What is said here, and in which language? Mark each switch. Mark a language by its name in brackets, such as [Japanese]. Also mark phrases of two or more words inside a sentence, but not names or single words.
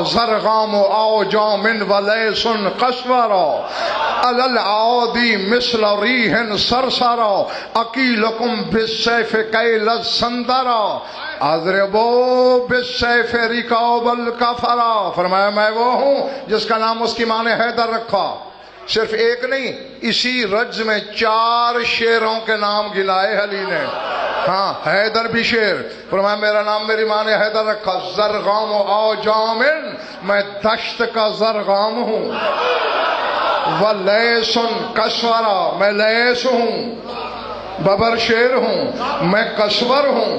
[Arabic] زرغام اوجام ولیس قشورا علی العادی مثل ریح صرصرا اکیلکم بالسیف کیل السندرا اضربوا بالسیف رکاب الکفرا. [Urdu] فرمایا میں وہ ہوں جس کا نام اس کی ماں نے حیدر رکھا. صرف ایک نہیں، اسی رجز میں 4 شیروں کے نام گنائے علی نے. ہاں حیدر بھی شیر. فرمایا میرا نام میری ماں نے حیدر رکھا. [Arabic] زرغام و اوجام، [Urdu] میں دشت کا زرغام ہوں. [Arabic] ولیس کشورا، [Urdu] میں لیس ہوں، ببر شیر ہوں، میں کشور ہوں.